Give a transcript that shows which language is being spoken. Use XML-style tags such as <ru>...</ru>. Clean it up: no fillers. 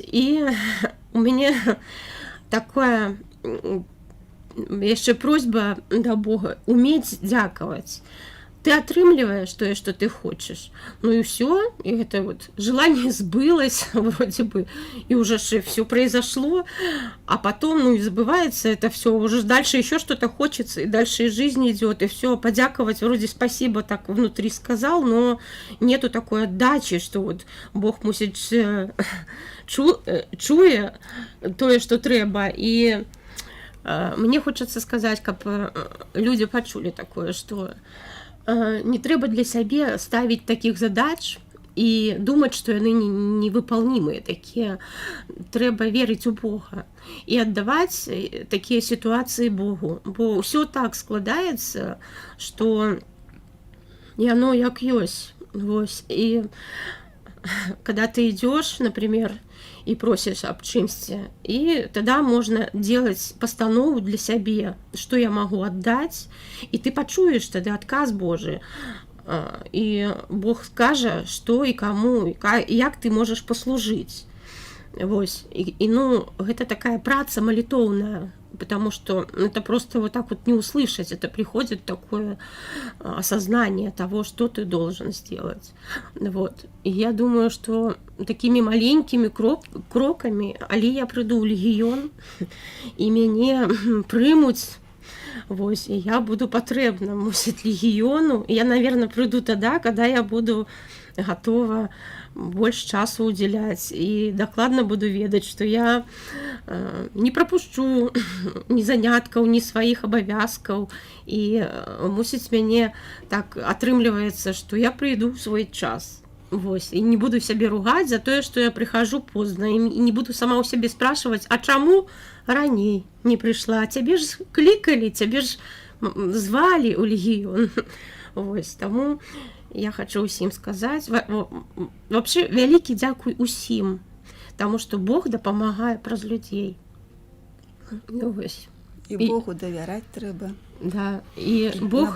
<be>І у мяне такая яшчэ просьба да Бога умець дзякаваць.</be> <ru>Ты атрымліваешь тое, что ты хочешь. Ну и все, и это вот желание сбылось вроде бы, и уже все произошло, а потом, ну и забывается это все, уже дальше еще что-то хочется, и дальше и жизнь идет, и все, подяковать вроде спасибо так внутри сказал, но нету такой отдачи, что вот Бог мусить</ru> <be>чуе тое, что трэба,</be> <ru>и мне хочется сказать,</ru> <be>каб люди пачулі такое, что не трэба для сябе ставіць такіх задач і думаць, што яны невыполнимыя такія. Трэба верыць у Бога і аддаваць такія сітуацыі Богу, бо ўсё так складаецца, што яно як ёсць. Вось.</be> <ru>І когда ты идешь, например, и просишь об чымсьці, и тогда можно делать постанову для сябе, что я могу отдать, и ты пачуеш тогда адказ Божий, и Бог скажа, что и кому, и як ты можешь послужить. Вось. И ну, это такая праца молитовная, потому что это просто вот так вот не услышать, это приходит такое осознание того, что ты должен сделать. Вот. И я думаю, что такими маленькими кроками,</ru> <be>але я прыйду ў легіён, і мяне прымуць, вось, і я буду патрэбна, мусіць, легіёну.</be> <ru>Я, наверное, прыйду тогда, когда я буду готова больше часу уделять и докладно буду ведать, что я не пропущу ни заняткаў, ни своих обовязкаў, и мусіць мяне так атрымліваецца, что я прыйду в свой час. Вось. И не буду себе ругать за то, что я прихожу поздно, и не буду сама у себе спрашивать, а чаму раней не пришла? Тебе ж кликали, тебе ж</ru> <be>звалі ў легіён. Вось, таму я хачу ўсім сказаць, вообще вялікі дзякуй усім, таму што Бог дапамагае праз людзей. Вось. І І- Богу давяраць трэба. Да, і Бог</be>